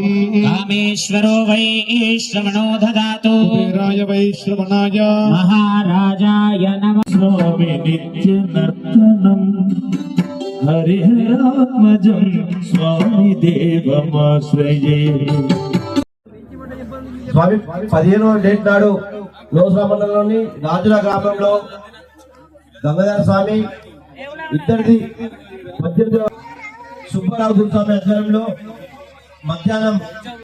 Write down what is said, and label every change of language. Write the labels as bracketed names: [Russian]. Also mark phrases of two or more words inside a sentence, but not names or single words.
[Sanskrit] कामेश्वरो वै श्रवणो ददातु कुबेराय वै श्रवणाय महाराजाय नमः स्वामी नित्यनर्तनम् हरिहरात्मजम् स्वामी देवमाश्रये. [Telugu] స్వామి 15వ డేట్ నాడు లోసరా మండలంలోని రాజుల గ్రామంలో గంగాధర స్వామి ఇద్దరిది 18వ సుబ్బారావు స్వామి ఆధ్వర్యంలో మధ్యాహ్నం